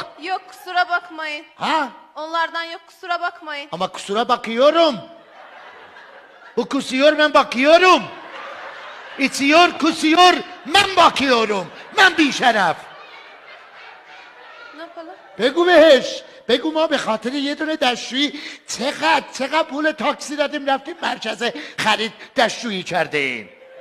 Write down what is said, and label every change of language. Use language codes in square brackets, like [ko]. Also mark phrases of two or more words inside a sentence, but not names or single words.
[tr] Yok kusura bakmayın. Ha? Onlardan yok kusura bakmayın. Ama kusura bakıyorum. Bu kusuyor ben bakıyorum. İçiyor kusuyor ben bakıyorum. Ben bir şeref. Ne yapalım? [fa] بگو ما به خاطر یه دونه دستشویی چقدر پول تاکسی دادیم رفتیم مرکز خرید دستشویی کردیم